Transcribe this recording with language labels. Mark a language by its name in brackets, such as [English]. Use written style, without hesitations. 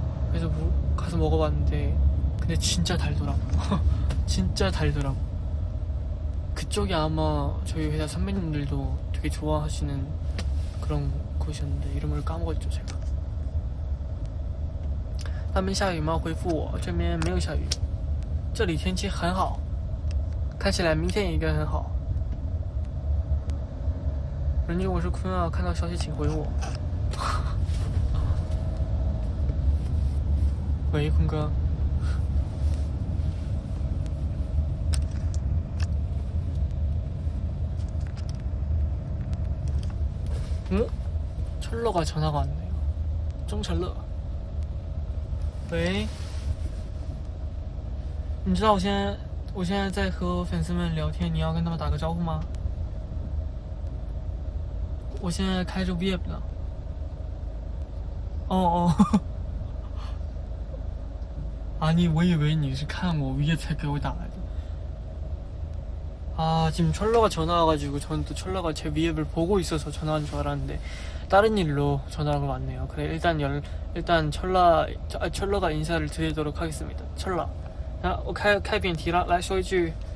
[Korean] 그래서 가서 먹어봤는데 근데 진짜 달더라고. 진짜 달더라고. 그쪽이 아마 저희 회사 선배님들도 되게 좋아하시는 그런 곳이었는데 이름을 까먹었죠 제가. [Chinese] 那边下雨吗？回复我，这边没有下雨，这里天气很好，看起来明天也应该很好。人君，我是坤啊，看到消息请回我。喂，坤哥。 [Korean] 철러가 전화가 왔네요. 정철러. [Chinese] 喂，你知道我现在在和粉丝们聊天，你要跟他们打个招呼吗？我现在开着 VIP 呢。哦。 [Korean] 아니， [Chinese] 我以为你是看我 VIP 才给我打来的。 [Korean] 아, 지금 철러가 전화 와가지고 저는 또 철러가 제 위앱을 보고 있어서 전화한 줄 알았는데 다른 일로 전화가 왔네요. 그래, 일단 철러가 인사를 드리도록 하겠습니다. [Chinese] 철러. 아, 开辩题了，来说一句。